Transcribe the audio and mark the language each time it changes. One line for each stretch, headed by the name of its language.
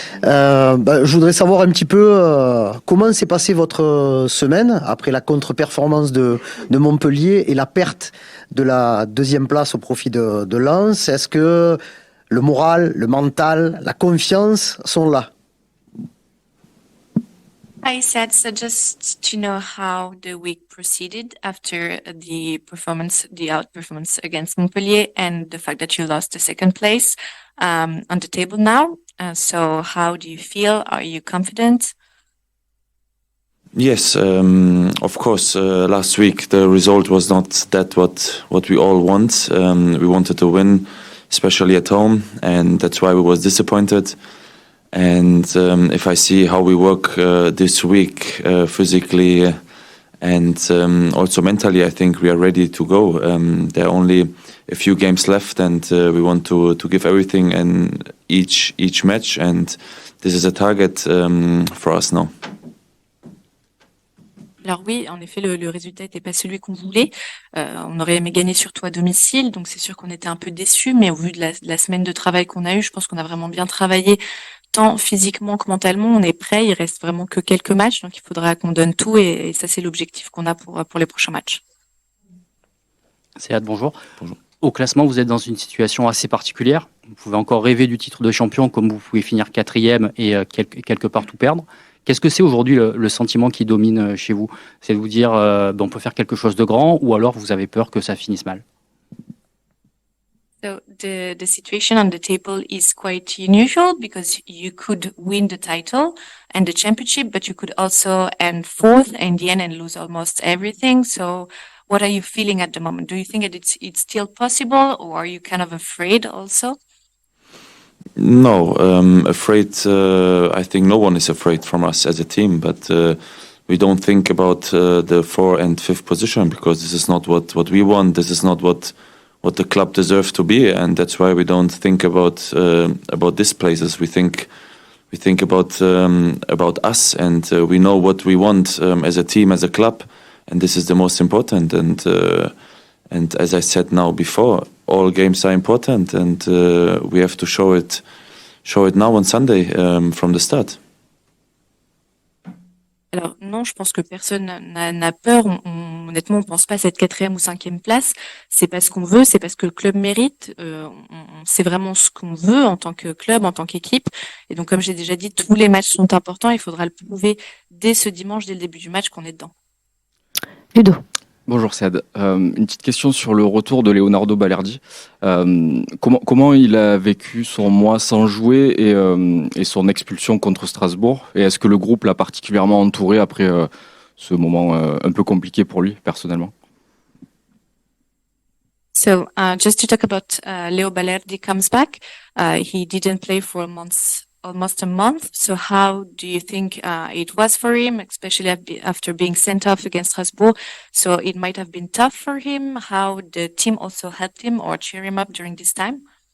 French: Je voudrais savoir un petit peu comment s'est passée votre semaine après la contre-performance de Montpellier et la perte de la deuxième place au profit de Lens. Est-ce que le moral, le mental, la confiance sont là?
English: I said, so just to know how the week proceeded after the outperformance against Montpellier and the fact that you lost the second place on the table now. So how do you feel? Are you confident? Yes, of course. Last week the result was not that what we all want. We wanted to win, especially at home, and that's why we was disappointed. And if I see how we work this week physically and also mentally, I think we are ready to go. There are only a few games left, and we want to give everything in each match, and this is a target for us now.
French: Alors oui, en effet, le résultat n'était pas celui qu'on voulait. On aurait aimé gagner surtout à domicile, donc c'est sûr qu'on était un peu déçus, mais au vu de la semaine de travail qu'on a eue, je pense qu'on a vraiment bien travaillé, tant physiquement que mentalement. On est prêt, il reste vraiment que quelques matchs, donc il faudra qu'on donne tout, et ça c'est l'objectif qu'on a pour les prochains matchs. Céad, bonjour. Bonjour. Au classement, vous êtes dans une situation assez particulière. Vous pouvez encore rêver du titre de champion, comme vous pouvez finir 4e et quelque part tout perdre. Qu'est-ce que c'est aujourd'hui le sentiment qui domine chez vous? C'est de vous dire on peut faire quelque chose de grand, ou alors vous avez peur que ça finisse mal?
English: So the situation on the table is quite unusual because you could win the title and the championship, but you could also end fourth in the end and lose almost everything. So what are you feeling at the moment? Do you think that it's still possible, or are you kind of afraid also? No, afraid. I think no one is afraid from us as a team, but we don't think about the 4th and 5th position because this is not what we want. This is not what the club deserves to be, and that's why we don't think about these places. We think about us, and we know what we want as a team, as a club, and this is the most important. And as I said now before, all games are important, and we have to show it now on Sunday from the start.
French: Alors non, je pense que personne n'a peur. Honnêtement, on pense pas à cette 4e ou 5e place. C'est pas ce qu'on veut, c'est parce que le club mérite. C'est vraiment ce qu'on veut en tant que club, en tant qu'équipe. Et donc, comme j'ai déjà dit, tous les matchs sont importants. Il faudra le prouver dès ce dimanche, dès le début du match, qu'on est dedans. Ludo. Bonjour Céad. Une petite question sur le retour de Leonardo Balerdi. Comment il a vécu son mois sans jouer et son expulsion contre Strasbourg? Et est-ce que le groupe l'a particulièrement entouré après ce moment un peu compliqué pour lui personnellement?
English: So just to talk about Leo Balerdi comes back. He didn't play for almost a month. So how do you think it was for him, especially after being sent off against Strasbourg? So it might have been tough for him. How the team also helped him or cheer him up during this time?